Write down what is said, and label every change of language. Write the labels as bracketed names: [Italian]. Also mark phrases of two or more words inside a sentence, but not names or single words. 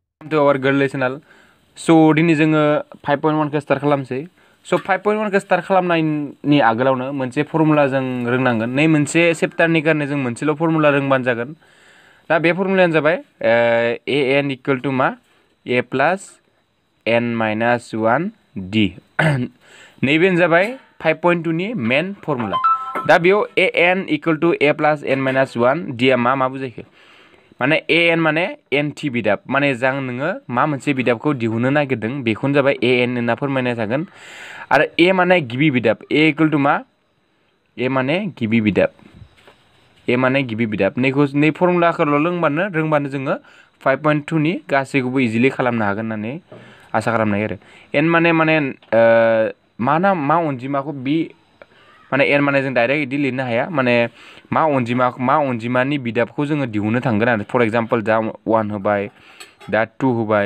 [English] to our girl lesson. [Bodo] So dini जोङो 5.1 खौ स्टार्ट खालामसै so 5.1 खौ स्टार्ट खालामनायनि आगोलावनो मोनसे फर्मुला जों रोंनांगोन नै मोनसे चैप्टारनि कारणे जों मोनसेल' फर्मुला रोंबानो जागोन दा बे फर्मुलायानो जाबाय [English] an equal to [Bodo] मा [English] a plus n minus 1 d [Bodo] नैबेनो जाबाय 5.2 नि मेन फर्मुला दा बेयाव [English] an equal to a plus n minus 1 d [Bodo] आ मा बुजायखो माने an माने nt बिदाब माने जां नोङो मा मोनसे बिदाबखौ दिहुननो नागिरदों बेखौनो जाबाय an होनना फोरमायनाय जागोन आरो a माने गिबि बिदाब [English] a equal to [Bodo] मा a माने गिबि बिदाब नै फर्मुलाखौल' रोंबानो जोङो 5.2 नि गासैखौबो इजिली खालामनो हागोन होननानै आसा खालामनो हायो आरो n माने मा अनजिमाखौ बि माने n माने जों डाइरेक्ट इदि लिरनो हाया माने मा अनजिमानि बिदाबखौ जोङो दिहुननो थांगोन आरो [English] for example [Bodo] दा 1 होबाय दा 2 होबाय